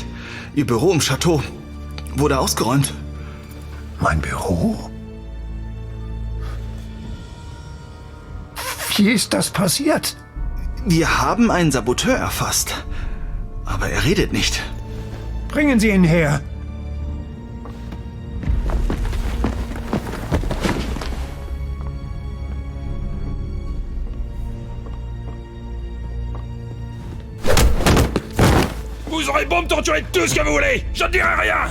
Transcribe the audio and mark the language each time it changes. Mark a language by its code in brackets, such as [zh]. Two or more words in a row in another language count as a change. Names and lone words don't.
[de] Ihr Büro im Chateau wurde ausgeräumt. Mein Büro? Wie ist das passiert? Wir haben einen Saboteur erfasst. Aber er redet nicht. Bringen Sie ihn her. [fr] Vous aurez beau me torturer tout ce que vous voulez, je ne dirai rien.